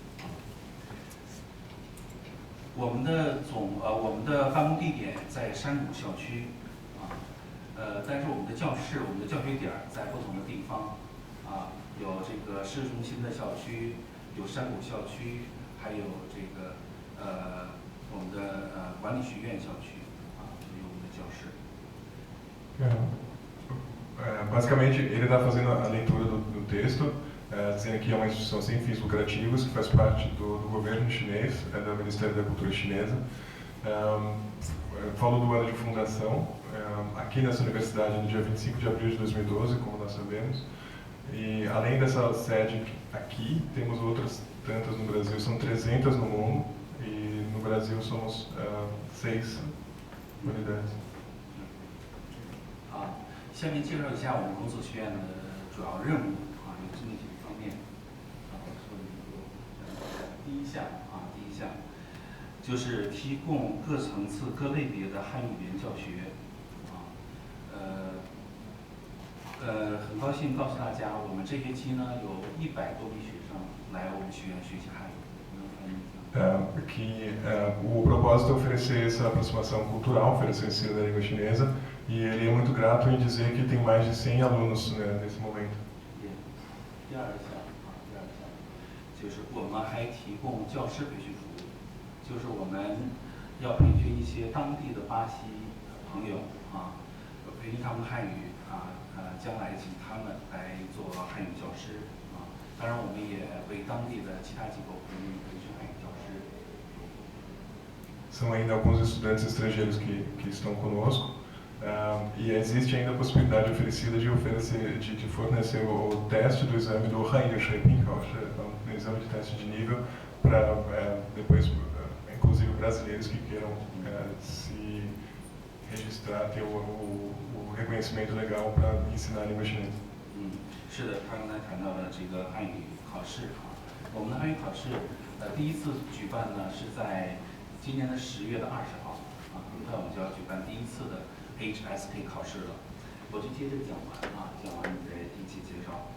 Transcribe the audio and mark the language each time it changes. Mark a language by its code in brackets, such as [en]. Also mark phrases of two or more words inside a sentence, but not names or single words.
[zh] 我们的办公地点在山谷校区啊，但是我们的教室、我们的教学点在不同的地方啊，有这个市中心的校区，有山谷校区，还有这个我们的管理学院校区啊，有我们的教室。 [pt] Basicamente, ele está fazendo a leitura do texto, dizendo que é uma instituição sem fins lucrativos, que faz parte do governo chinês, do Ministério da Cultura chinesa. Falou do ano de fundação, aqui nessa universidade, no dia 25 de abril de 2012, como nós sabemos. E além dessa sede aqui, temos outras tantas no Brasil, são 300 no mundo, e no Brasil somos 6 unidades. [zh] 下面介绍一下我们孔子学院的主要任务啊，有这么几个方面啊，说第一项就是提供各层次、各类别的汉语语言教学啊，很高兴告诉大家，我们这学期呢有100多名学生来我们学院学习汉语。 [pt] Que o propósito é oferecer essa aproximação cultural, oferecer o ensino da língua chinesa, e ele é muito grato em dizer que tem mais de 100 alunos nesse momento. [zh] 第二项就是我们还提供教师培训服务，就是我们要培训一些当地的巴西朋友啊，培训他们汉语啊，将来请他们来做汉语教师啊。当然，我们也为当地的其他机构培训汉语教师。 [pt] São ainda alguns estudantes estrangeiros que estão conosco, e existe ainda a possibilidade oferecida de fornecer o teste do exame do Hanyu Shaping, o exame de teste de nível, para depois, inclusive brasileiros que queiram se registrar, ter o reconhecimento legal para ensinar a língua chinesa. [zh] 是的，他刚才谈到了这个汉语考试啊，我们的汉语考试第一次举办呢是在今年的10月20号啊，很快我们就要举办第一次的 HSK 考试了。我就接着讲完啊，讲完你再一起介绍。